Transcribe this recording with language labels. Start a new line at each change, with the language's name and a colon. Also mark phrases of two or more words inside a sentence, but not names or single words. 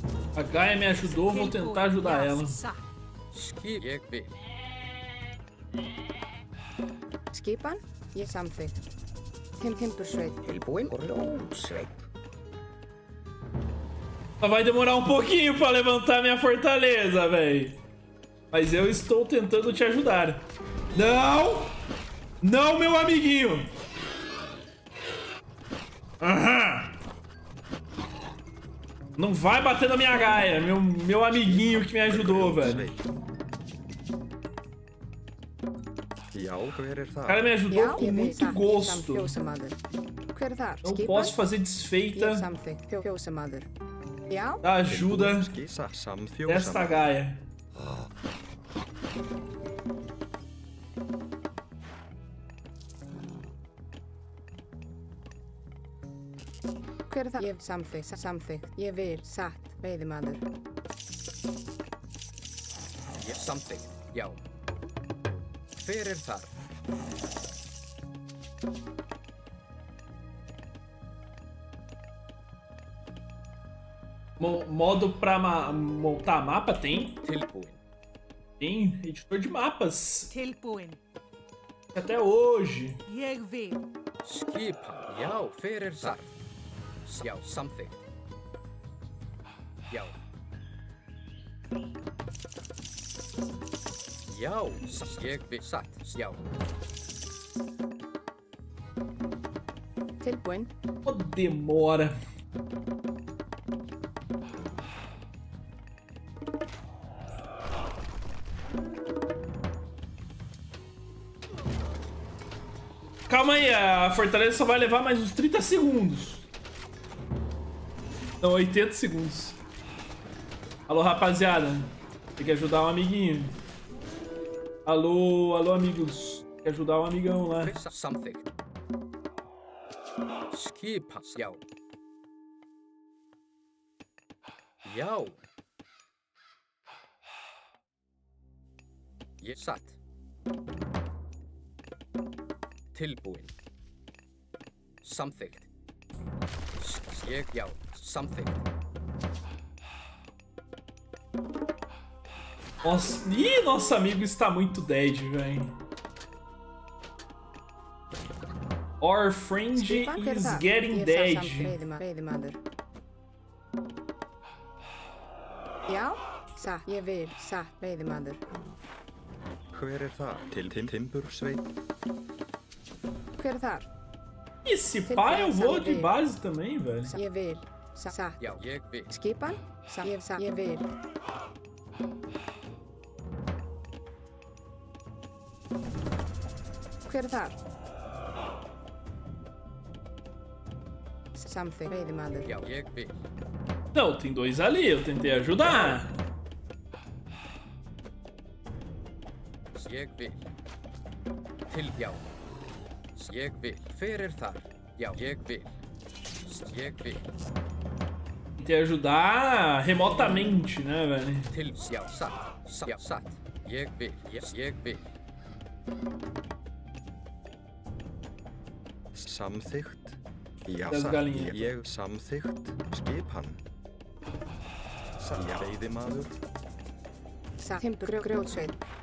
Portuguese: A Gaia me ajudou, vou tentar ajudar ela.
Icelandic: Satt. Skip. Ég vil. Skipan, ég samþykkt. Timbursveit. Tilbúin og ljósveit.
Portuguese: Vai demorar um pouquinho pra levantar minha fortaleza, velho. Mas eu estou tentando te ajudar. Não! Não, meu amiguinho! Aham! Não vai bater na minha Gaia, meu amiguinho que me ajudou, velho.
Icelandic: Já, hver
Portuguese: O cara me ajudou
Icelandic: Já,
Portuguese: com
Icelandic: ég vil
Portuguese: muito
Icelandic: satt.
Portuguese: gosto.
Icelandic: Fjósamaður. Hver er þar?
Portuguese: Não
Icelandic: Skipan,
Portuguese: posso fazer
Icelandic: ég
Portuguese: desfeita
Icelandic: samþykkt. Fjósamaður. Já,
Portuguese: da ajuda
Icelandic: Skissa samþjóð
Portuguese: desta
Icelandic: saman.
Portuguese: Gaia.
Icelandic: hver er þar? Ég samþykkt. Ég vil satt. Veiðimaður. Ég samþykkt. Já. Hver er þar?
Portuguese: Modo pra montar mapa tem?
Icelandic: Tilbúin.
Portuguese: Tem editor de mapas.
Icelandic: Tilbúin.
Portuguese: Até hoje.
Icelandic: Ég vil. Skipan. Já, hver er þar? Já, samþykkt. Já. Já, ég vil satt. Já. Tilbúin.
Portuguese: Ô, demora. Calma aí, a fortaleza só vai levar mais uns 30 segundos. Não, 80 segundos. Alô, rapaziada. Tem que ajudar um amiguinho. Alô, amigos. Tem que ajudar um amigão lá.
Icelandic: Samþykkt. Skipan. Já. Já. Ég satt. Tilbúin. Samþykkt. Ég, já, samþykkt.
Portuguese: Nossa, ih, nosso amigo está muito dead, velho.
English: Our friend
Icelandic: Skipan, hver er
English: is
Icelandic: þar?
English: getting
Icelandic: Ég
English: dead.
Icelandic: Veiðimaður. Já, satt. Ég vil satt. Veiðimaður. Hver er það? Til timbursveit. Hver er þar?
Portuguese: Esse pai eu vou de base também, velho.
Icelandic: Ég vil satt. Já, ég vil. Skipan, ég vil. Hver er þar? Samþykkt. Veiðimaður. Já, ég vil.
Portuguese: Não, tem dois ali, eu tentei ajudar.
Icelandic: Ég vil. Já. Ég vil. Hver er þar? Já, ég vil. Ég vil.
Portuguese: Tentei ajudar remotamente, né, velho?
Icelandic: Já, satt. Já, satt. Ég vil. Ég vil. Samþykkt. Já,
Portuguese: Das
Icelandic: satt.
Portuguese: galinha.
Icelandic: Ég samþykkt. Skipan. Já, veiðimaður. Satt. Grjótsveit.